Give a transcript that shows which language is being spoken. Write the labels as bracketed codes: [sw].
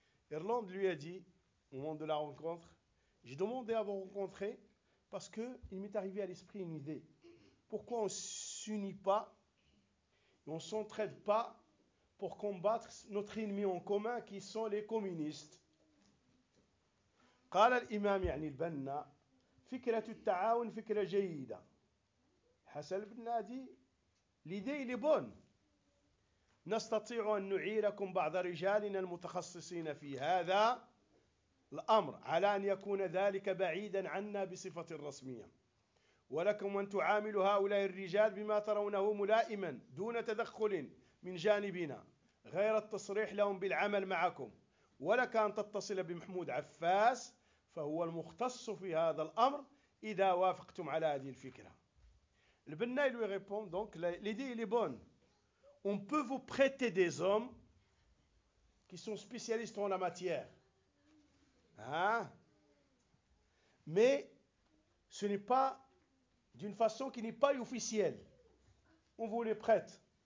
[fr] Irland lui a dit, au moment de la rencontre, j'ai demandé à vous rencontrer. Parce qu'il m'est arrivé à l'esprit une idée. Pourquoi on ne s'unit pas et on ne s'entraide pas pour combattre notre ennemi en commun qui sont les communistes? [ar] قال الإمام يعني البنا فكرة التعاون فكرة جيدة. [fr] حسن البنا dit l'idée elle est bonne. [ar] نستطيع أن نعيركم بعض رجالنا المتخصصين في هذا الأمر على أن يكون ذلك بعيدا عنا بصفة رسمية، ولكم أن تعاملوا هؤلاء الرجال بما ترونه ملائما دون تدخل من جانبنا غير التصريح لهم بالعمل معكم، ولك أن تتصل بمحمود عفاس فهو المختص في هذا الأمر إذا وافقتم على هذه الفكرة. [fr] البنا lui répond donc l'idée est bonne. On peut vous prêter des hommes qui sont spécialistes en la matière. Hein? Mais ce n'est pas d'une façon qui n'est pas officielle. On vous les prête.